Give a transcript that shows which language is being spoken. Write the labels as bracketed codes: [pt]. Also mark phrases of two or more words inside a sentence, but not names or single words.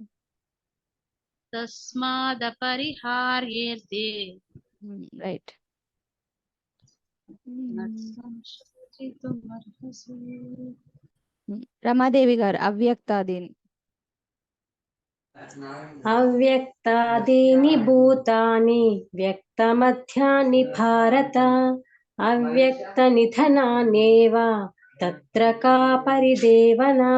[sa] तस्मादपरिहार्येते [te] రైట్. [sa] न त्वं शोचितुमर्हसि। [te] రమాదేవి గారు అవ్యక్తాదీని. [sa] అవ్యక్తాదీని భూతాని వ్యక్తమధ్యాని భారత అవ్యక్త నిధనానేవ తత్ర కా పరిదేవనా.